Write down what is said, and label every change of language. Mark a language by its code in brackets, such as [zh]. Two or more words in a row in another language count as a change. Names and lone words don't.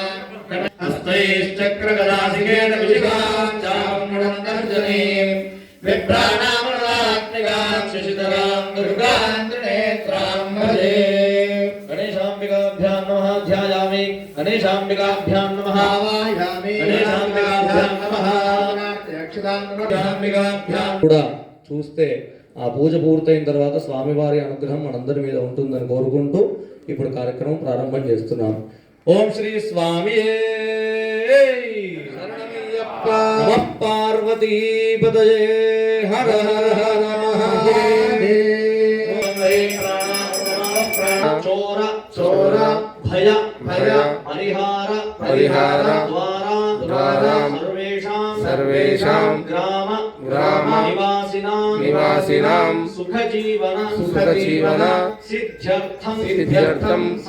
[sa] हस्तैश्चक्रगदासिकेन विशिखां चामुण्डन्तर्जनीं विभ्राणामणरात्मिकां शशिधरां दुर्गां त्रिनेत्रां भजे गणेशाम्बिकाभ्यां नमः ध्यायामि गणेशाम्बिकाभ्यां नमः आवाहयामि गणेशाम्बिकाभ्यां नमः गणेशाम्बिकाभ्यां [te] కూడా చూస్తే ఆ పూజ పూర్తయిన తర్వాత స్వామివారి అనుగ్రహం మనందరి మీద ఉంటుందని కోరుకుంటూ ఇప్పుడు కార్యక్రమం ప్రారంభం చేస్తున్నాం. ఓం శ్రీ స్వామి శరణమయ్య [sa] नमः पार्वतीपतये हर हर हर महादेव चोर चोर भय भय परिहार परिहार द्वारा द्वारा सर्वेषां ग्राम ग्राम निवासिनां सुखजीवन सिद्ध्यर्थं